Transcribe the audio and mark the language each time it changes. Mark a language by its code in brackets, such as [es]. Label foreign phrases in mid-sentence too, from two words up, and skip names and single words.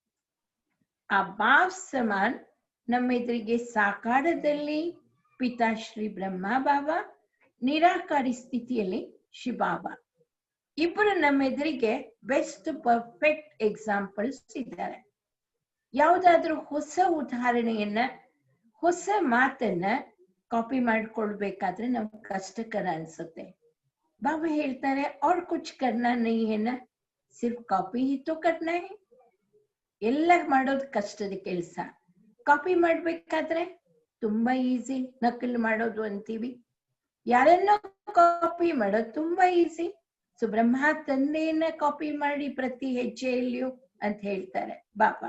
[kn] ಆ [hi] बाप समान [kn] ನಮ್ಮ ಎದುರಿಗೆ ಸಾಕಾರದಲ್ಲಿ ಪಿತಾಶ್ರೀ ಬ್ರಹ್ಮ ಬಾಬಾ, ನಿರಾಕಾರಿ ಸ್ಥಿತಿಯಲ್ಲಿ ಶಿವಬಾಬಾ, ಇಬ್ಬರು ನಮ್ಮ ಎದುರಿಗೆ [en] best perfect examples [kn] ಇದ್ದಾರೆ. ಯಾವುದಾದ್ರೂ ಹೊಸ ಉದಾಹರಣೆಯನ್ನ, ಹೊಸ ಮಾತನ್ನ ಕಾಪಿ ಮಾಡ್ಕೊಳ್ಬೇಕಾದ್ರೆ ನಮ್ಗೆ ಕಷ್ಟಕರ ಅನ್ಸುತ್ತೆ. ಬಾಬಾ ಹೇಳ್ತಾರೆ, [hi] और कुछ करना नहीं है ना, सिर्फ कॉपी ही तो करना है. [kn] ಎಲ್ಲ ಮಾಡೋದು ಕಷ್ಟದ ಕೆಲಸ. ಕಾಪಿ ಮಾಡ್ಬೇಕಾದ್ರೆ ತುಂಬಾ ಈಸಿ, ನಕಲು ಮಾಡೋದು ಅಂತೀವಿ. ಯಾರನ್ನೋ ಕಾಪಿ ಮಾಡೋದು ತುಂಬಾ ಈಸಿ. ಸೊ ಬ್ರಹ್ಮ ತಂದೆಯನ್ನ ಕಾಪಿ ಮಾಡಿ ಪ್ರತಿ ಹೆಜ್ಜೆಯಲ್ಲಿಯೂ ಅಂತ ಹೇಳ್ತಾರೆ ಬಾಬಾ.